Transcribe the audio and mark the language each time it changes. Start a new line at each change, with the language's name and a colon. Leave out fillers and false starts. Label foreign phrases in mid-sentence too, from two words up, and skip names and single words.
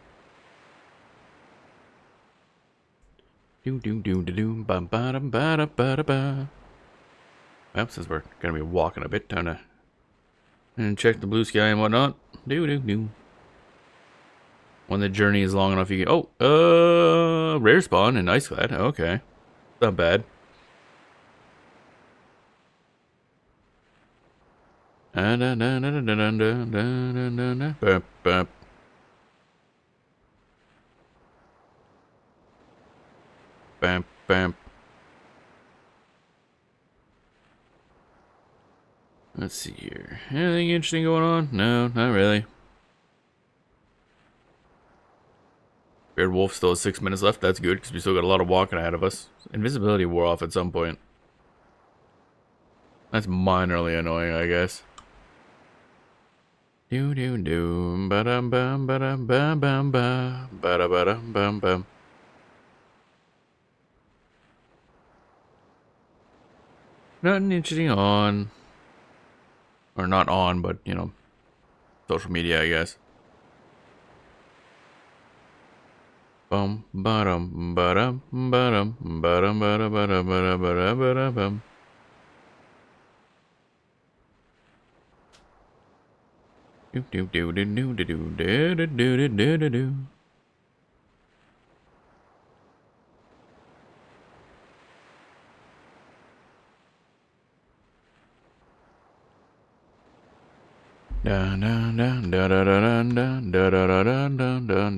English: Well, since we're gonna be walking a bit, time to and check the blue sky and whatnot. When the journey is long enough, you can rare spawn in Iceclad. Okay, not bad. Bam, bam. Let's see here. Anything interesting going on? No, not really. Beard Wolf still has 6 minutes left. That's good, because we still got a lot of walking ahead of us. Invisibility wore off at some point. That's minorly annoying, I guess. Do do do ba dum bum ba dum bum bum ba ba da ba dum bum bum. Nothing interesting on, or not on, but you know, social media, I guess. Bum ba dum ba dum ba dum ba dum ba da ba da ba da ba da ba da bum. Do do do do do do do do do do do do. Dun, dun, dun, dun, dun, dun, dun, dun, dun, dun, dun, dun.